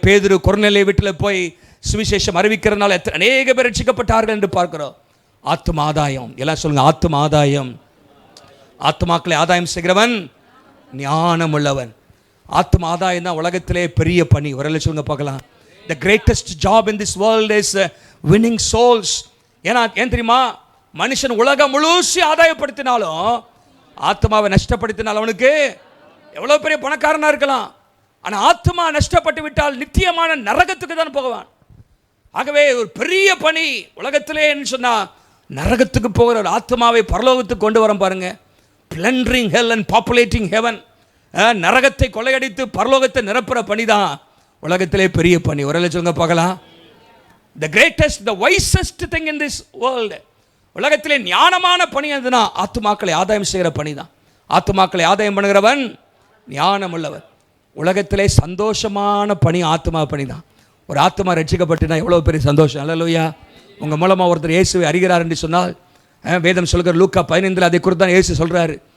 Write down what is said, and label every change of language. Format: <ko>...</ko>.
<ta>பேதுரு கொர்நேலிய வீட்டில் போய் சுவிசேஷம் அறிவிக்கிறதுனால அநேக பேர் ரட்சிக்கப்பட்டார்கள் என்று பார்க்கிறோம். ஆத்தும ஆதாயம், எல்லாம் சொல்லுங்க, ஆத்தும ஆதாயம். ஆத்மாக்களை ஆதாயம் செய்கிறவன் ஞானம் உள்ளவன். ஆத்ம ஆதாயம் தான் உலகத்திலே பெரிய பணி. ஒரு சொல்லுங்க பார்க்கலாம்.</ta> <en>The greatest job in this world is winning souls.</en> <ta>ஏன் தெரியுமா? மனுஷன் உலகம் முழுசி ஆதாயப்படுத்தினாலும் ஆத்மாவை நஷ்டப்படுத்தினால் அவனுக்கு எவ்வளோ பெரிய பணக்காரனாக இருக்கலாம். ஆனால் ஆத்மா நஷ்டப்பட்டு விட்டால் நித்தியமான நரகத்துக்கு தான் போவான். ஆகவே ஒரு பெரிய பணி உலகத்திலே சொன்னால் நரகத்துக்கு போகிற ஒரு ஆத்மாவை பரலோகத்துக்கு கொண்டு வரோம் பாருங்க.</ta> <en>plundering hell and populating heaven.</en> <ta>நரகத்தை கொள்ளையடித்து பரலோகத்தை நிரப்புற பணி தான் உலகத்திலே பெரிய பணி. ஒரு சொல்லுங்க பார்க்கலாம்.</ta> <en>the greatest, the wisest thing in this world.</en> <ta>உலகத்திலே ஞானமான பணி எதுனா ஆத்துமாக்களை ஆதாயம் செய்கிற பணி தான். ஆத்துமாக்களை ஆதாயம் பண்ணுகிறவன் ஞானம் உள்ளவர். உலகத்திலே சந்தோஷமான பணி ஆத்மா பணி தான். ஒரு ஆத்மா ரட்சிக்கப்பட்டுனா எவ்வளோ பெரிய சந்தோஷம். அல்லேலூயா. உங்கள் மூலமாக ஒருத்தர் இயேசுவை அறிகிறார் என்று சொன்னால் வேதம் சொல்கிற லூக்கா 15 அதை குறித்து தான் இயேசு சொல்கிறாரு.</ta>